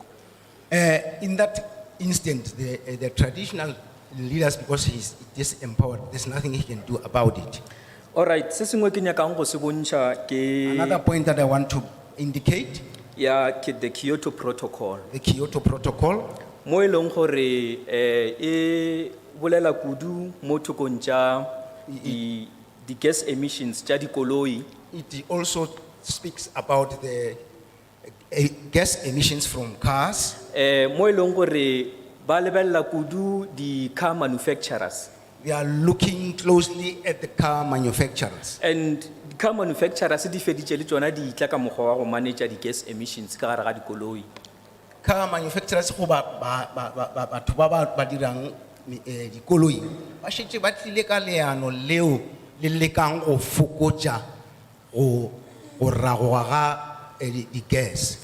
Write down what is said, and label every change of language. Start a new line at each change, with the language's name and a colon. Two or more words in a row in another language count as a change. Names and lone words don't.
English: In that instant, the traditional leaders, because he's disempowered, there's nothing he can do about it. Alright,
Northern Sotho: se sengwe ke nyakang go se bontšha ke
English: Another point that I want to indicate,
Northern Sotho: ya ke the Kyoto Protocol.
English: the Kyoto Protocol,
Northern Sotho: Mo e leng gore e bolela kudu mo thokong tša di
English: gas emissions
Northern Sotho: tša dikoloi.
English: it also speaks about the gas emissions from cars.
Northern Sotho: Mo e leng gore ba lebelela kudu di
English: car manufacturers. They are looking closely at the car manufacturers.
Northern Sotho: And di
English: car manufacturers
Northern Sotho: di feditše le tšona di tla ka mokgwa wa go manage di
English: gas emissions
Northern Sotho: ka gare ga dikoloi.
English: Car manufacturers
Northern Sotho: go batho ba dirang dikoloi ba šetše ba tlile ka leano leo le lekang go fokotša go ragoga ga di-gas.